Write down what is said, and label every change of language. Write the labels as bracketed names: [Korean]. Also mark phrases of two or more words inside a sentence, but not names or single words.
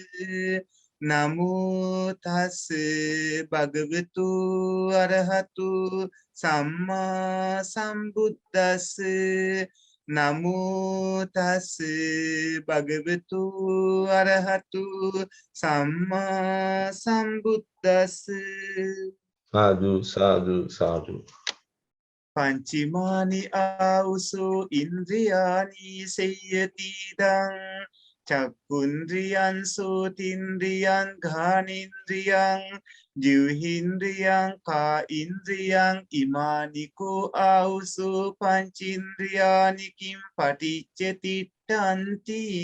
[Pali] නමෝ තස් භගවතු අරහතු සම්මා සම්බුද්දස්ස නමෝ තස් භගවතු අරහතු සම්මා සම්බුද්දස්ස සාදු සාදු සාදු පංචමානි ආවුසෝ ඉන්ද්‍රියානි සේයතිදං චක්කුන්ද්‍රියං සෝතින්ද්‍රියං ඝානේන්ද්‍රියං ජීවහින්ද්‍රියං කා ඉන්ද්‍රියං ඉමානිකෝ ආවුසෝ පංචේන්ද්‍රියානි කිම් පටිච්චති ඨන්ති